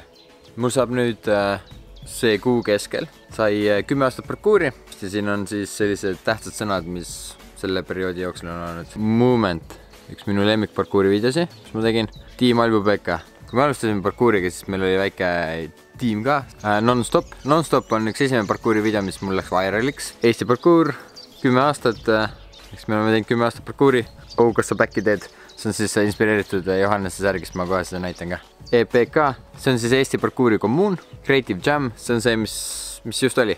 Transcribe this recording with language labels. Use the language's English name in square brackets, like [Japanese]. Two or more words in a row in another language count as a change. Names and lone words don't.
[Estonian] Mul saab nüüd see kuu keskel. Sai 10 aastat parkuuri ja siin on siis sellised tähtsad sõnad, mis selle perioodi jooksul on olnud. Movement, üks minu lemmik parkuuri videosi, mis ma tegin. Tiim Albu Pekka. Kui me alustasime parkuuriga, siis meil oli väike tiim ka. Non-stop. Non-stop on üks esimene parkuuri video, mis mul läks viraliks. Eesti parkuur, 10 aastat. Eks me oleme teinud 10 aastat parkuuri. Kas sa back'i teed? See on siis inspireeritud Johannese särgist, ma kohe seda näitan ka. EPK, see on siis Eesti parkuuri kommuun. Creative Jam, see on see, mis just oli.